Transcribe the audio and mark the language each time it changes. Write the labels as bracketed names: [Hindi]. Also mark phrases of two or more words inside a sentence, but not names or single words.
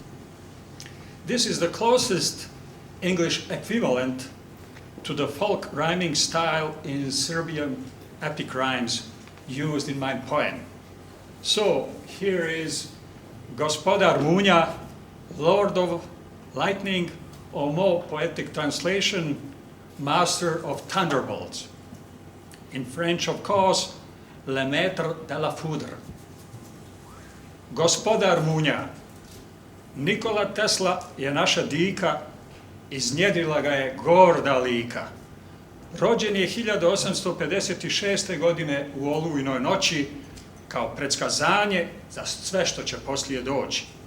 [English] This is the closest English equivalent to the folk rhyming style in Serbian epic rhymes used in my poem. So here is Gospodar Munja, Lord of Lightning, or more poetic translation, Master of Thunderbolts. In French, of course, [French] Le Maître de la Foudre. [Serbian] Gospodar Munja, Nikola Tesla je naša dika, iznjedrila ga je gorda lika. Rođen je 1856. godine u olujnoj noći kao predskazanje za sve što će poslije doći.